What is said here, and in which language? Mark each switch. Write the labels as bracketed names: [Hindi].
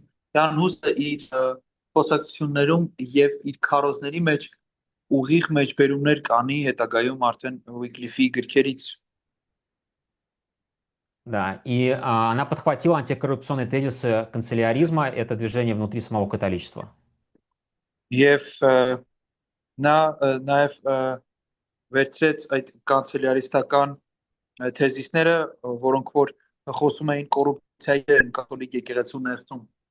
[Armenian] Դան Հուսը իր խոսակցություններում եւ իր քարոզների մեջ ուղիղ մեջբերումներ կանի հետագայում արդեն Ուիկլիֆի գրքերից։ [Russian] Да, и она подхватила антикоррупционные тезисы канцеляризма, это движение внутри самого католичества. [Armenian] Եվ նա նաեւ վերցրեց այդ կանցելյարիստական թեզիսները, որոնք որ խոսում էին կոռուպցիայի կաթոլիկ եկեղեցու ներսում։